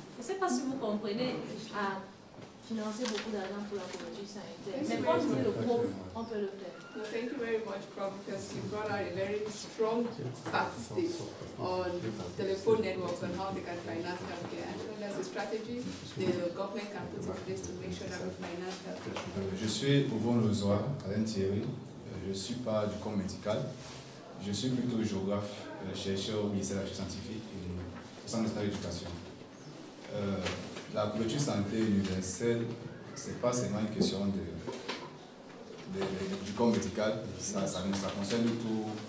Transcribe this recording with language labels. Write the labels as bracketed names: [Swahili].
[French] Je ne sais pas si vous comprenez, à financer beaucoup d'argent pour la couverture sanitaire. Mais quand on dit le groupe, on peut le faire. [English] Well, thank you very much, Prof, because you brought out a very strong statistics on telephone networks and how they can finance healthcare. I think that's a strategy the government can put in place to make sure that we finance healthcare. [French] Je suis Ouvon Lozoa, Alain Thierry. Je ne suis pas du corps médical. Je suis plutôt géographe, chercheur au ministère de la Recherche scientifique et au centre de l'éducation. La couverture santé universelle, ce n'est pas seulement une question du corps médical, ça concerne tout.